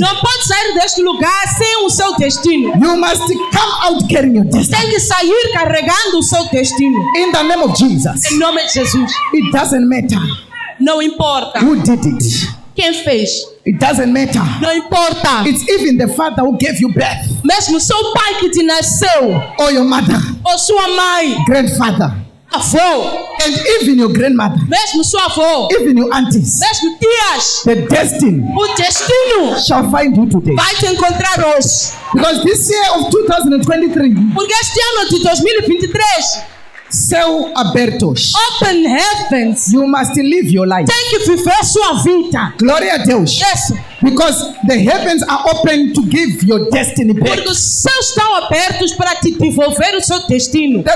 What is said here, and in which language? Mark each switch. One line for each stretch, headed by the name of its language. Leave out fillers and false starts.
Portuguese: Não pode sair deste lugar sem o seu destino.
English: You must come out carrying your destiny.
Portuguese: Tem que sair carregando o seu destino.
English: In the name of Jesus.
Portuguese: Em nome de Jesus.
English: It doesn't matter
Portuguese: Não importa
English: who did it.
Portuguese: quem fez.
English: It doesn't matter.
Portuguese: Não importa.
English: It's even the father who gave you birth,
Portuguese: Mesmo seu pai que te nasceu,
English: or your mother,
Portuguese: ou sua mãe,
English: grandfather,
Portuguese: avô,
English: and even your grandmother,
Portuguese: mesmo sua avó,
English: even your aunties.
Portuguese: mesmo tias.
English: The destiny
Portuguese: O destino
English: shall find you today.
Portuguese: vai te encontrar hoje.
English: Because this year of 2023,
Portuguese: Porque este ano de 2023, céu abertos,
English: open heavens, you must live your life.
Portuguese: tem que viver sua vida. Glória a Deus. Isso.
English: Because the heavens are open to give your destiny back.
Portuguese: Porque os céus estão abertos para te devolver o seu destino.